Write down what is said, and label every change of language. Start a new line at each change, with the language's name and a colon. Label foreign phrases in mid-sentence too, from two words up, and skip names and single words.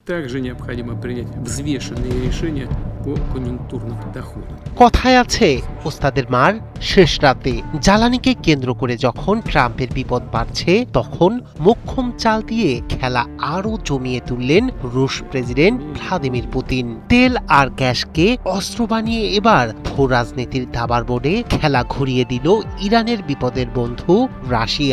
Russian: Также необходимо принять взвешенные решения по конъюнктурным доходам.
Bangla: কথায় আছে ওস্তাদের মার শেষ রাতে। জ্বালানিকে কেন্দ্র করে যখন ট্রাম্পের বিপদ বাড়ছে তখন মোক্ষম চাল দিয়ে খেলা আরো জমিয়ে তুললেন রুশ প্রেসিডেন্ট ভ্লাদিমির পুতিন। তেল আর গ্যাসকে অস্ত্র বানিয়ে এবার ভূ রাজনীতির দাবার বোর্ডে খেলা ঘুরিয়ে দিল ইরানের বিপদের বন্ধু রাশিয়া।